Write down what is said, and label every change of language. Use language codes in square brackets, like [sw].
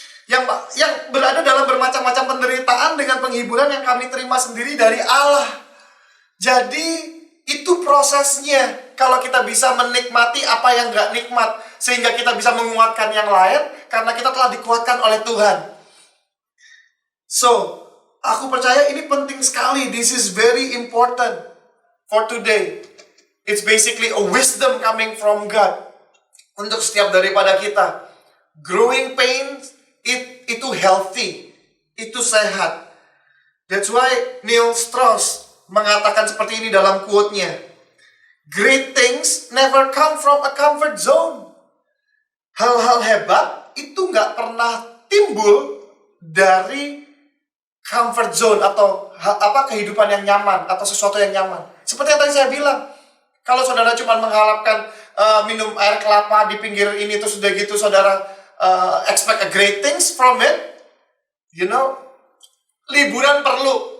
[id] yang berada dalam bermacam-macam penderitaan dengan penghiburan yang kami terima sendiri dari Allah. Jadi itu prosesnya. Kalau kita bisa menikmati apa yang gak nikmat, sehingga kita bisa menguatkan yang lain, karena kita telah dikuatkan oleh Tuhan. So, aku percaya ini penting sekali. [en] This is very important for today. It's basically a wisdom coming from God [id] untuk setiap daripada kita. [en] Growing pains [id] itu healthy, itu sehat. [en] That's why [id] Neil Strauss mengatakan seperti ini dalam quote-nya. [en] Great things never come from a comfort zone. [id] Hal-hal hebat itu nggak pernah timbul dari comfort zone atau kehidupan yang nyaman atau sesuatu yang nyaman. Seperti yang tadi saya bilang, kalau saudara cuma mengharapkan minum air kelapa di pinggir ini terus udah gitu saudara [en] expect a great things from it, [id] liburan perlu.